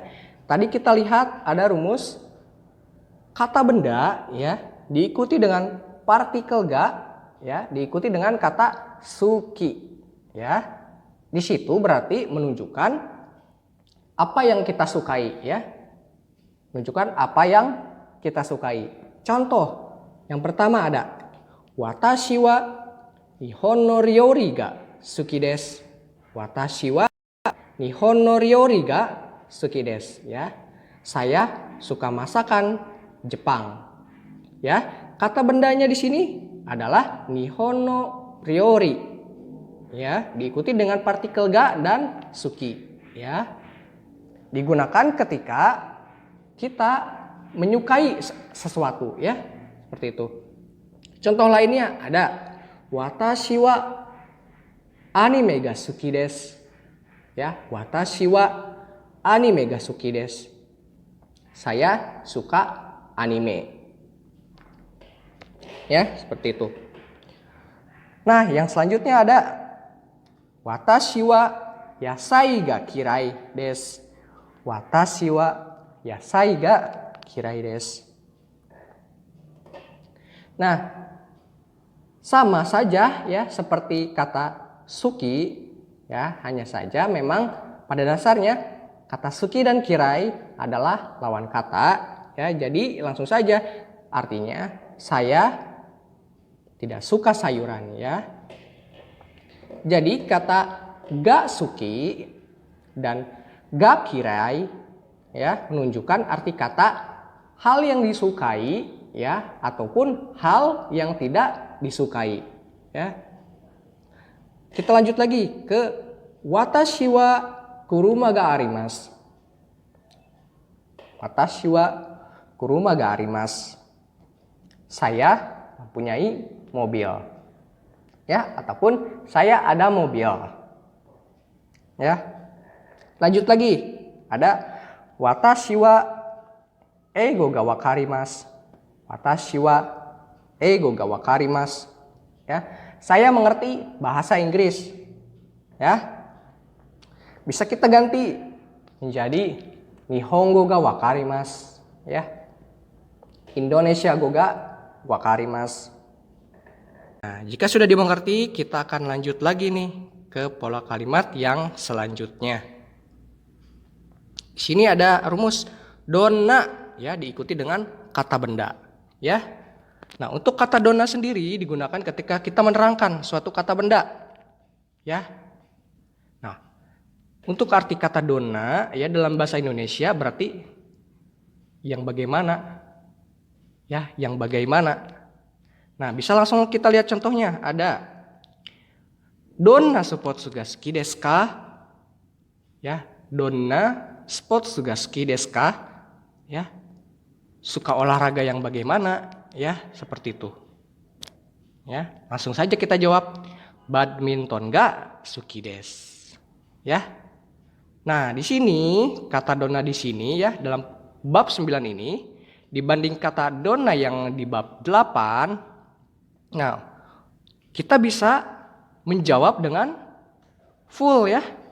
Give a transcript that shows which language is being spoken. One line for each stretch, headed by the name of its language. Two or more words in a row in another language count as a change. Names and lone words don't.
Indonesian: Tadi kita lihat ada rumus kata benda ya diikuti dengan partikel ga ya diikuti dengan kata suki ya. Di situ berarti menunjukkan apa yang kita sukai ya. Menunjukkan apa yang kita sukai. Contoh yang pertama ada
Japanese: 私は日本の料理が好きです. 私は日本の料理が好きです ya.
Indonesian: Saya suka masakan Jepang. Ya, kata bendanya di sini adalah
Japanese: 日本の料理.
Indonesian: Ya, diikuti dengan partikel ga dan suki ya. Digunakan ketika kita menyukai sesuatu ya. Seperti itu. Contoh lainnya ada
Japanese: 私はアニメが好きです. Ya, 私はアニメが好きです.
Indonesian: Saya suka anime. Ya, seperti itu. Nah, yang selanjutnya ada
Japanese: 私は野菜が嫌いです. 私は野菜が嫌いです.
Indonesian: Nah, sama saja ya seperti kata suki ya, hanya saja memang pada dasarnya kata suki dan kirai adalah lawan kata ya. Jadi langsung saja artinya saya tidak suka sayuran ya. Jadi kata
Japanese: が好き
Indonesian: dan
Japanese: が嫌い
Indonesian: ya menunjukkan arti kata hal yang disukai ya ataupun hal yang tidak disukai ya. Kita lanjut lagi ke
Japanese: 私は車があります. 私は車があります.
Indonesian: Saya mempunyai mobil. Ya, ataupun saya ada mobil. Ya. Lanjut lagi.
Japanese: Ada 私は英語が分かります. 私は英語が分かります.
Indonesian: Ya, saya mengerti bahasa Inggris. Ya. Bisa kita ganti menjadi
Japanese: 日本語が分かります.
Indonesian: Ya.
Japanese: インドネシア語が分かります.
Indonesian: Nah, jika sudah dimengerti, kita akan lanjut lagi nih ke pola kalimat yang selanjutnya. Di sini ada rumus donna ya diikuti dengan kata benda ya. Nah, untuk kata dona sendiri digunakan ketika kita menerangkan suatu kata benda. Ya. Nah, untuk arti kata dona ya dalam bahasa Indonesia berarti yang bagaimana. Ya, yang bagaimana. Nah, bisa langsung kita lihat contohnya.
Japanese: Ada どんなスポーツが好きですか? Ya, どんなスポーツが好きですか?
Indonesian: Ya. Suka olahraga yang bagaimana? Ya, seperti itu. Ya, langsung saja kita jawab
Japanese: バドミントンが好きです.
Indonesian: Ya. Nah, di sini kata donna di sini ya dalam bab 9 ini dibanding kata donna yang di bab 8. Nah, kita bisa menjawab dengan full ya.